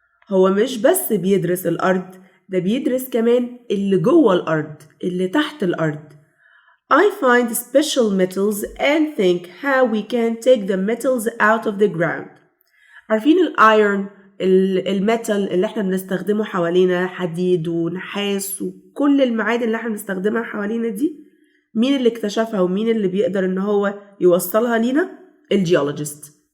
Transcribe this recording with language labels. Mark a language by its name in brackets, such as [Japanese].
[Arabic] هو مش بس بيدرس الأرض، ده بيدرس كمان اللي جوه الأرض، اللي تحت الأرض. [English] I find special metals and think how we can take the metals out of the ground. [Arabic] عارفين الأيرون، الميتال اللي احنا بنستخدمه حوالينا، حديد ونحاس وكل المعادن اللي احنا بنستخدمها حوالينا دي، مين اللي اكتشفها ومين اللي بيقدر ان هو يوصلها لينا؟ الجيولوجيست.